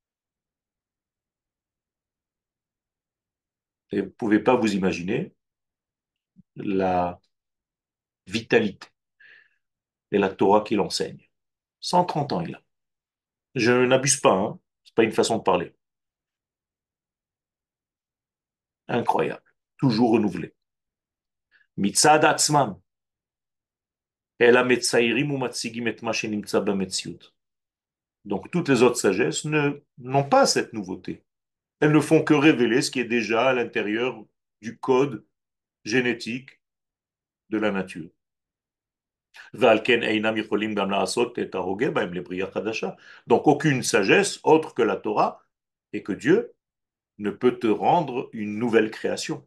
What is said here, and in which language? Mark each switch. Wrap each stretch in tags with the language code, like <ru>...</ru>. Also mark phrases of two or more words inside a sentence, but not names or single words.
<fr>Et vous ne pouvez pas vous imaginer la vitalité et la Torah qu'il enseigne. 130 ans il a. Je n'abuse pas, hein. C'est pas une façon de parler. Incroyable. Toujours renouvelé.</fr> <he>מצד עצמם. אלא מציירים ומציגים את מה שנמצא במציאות.</he> <fr>Donc toutes les autres sagesses n'ont pas cette nouveauté. Elles ne font que révéler ce qui est déjà à l'intérieur du code génétique de la nature. Donc aucune sagesse autre que la Torah et que Dieu ne peut te rendre une nouvelle création.</fr>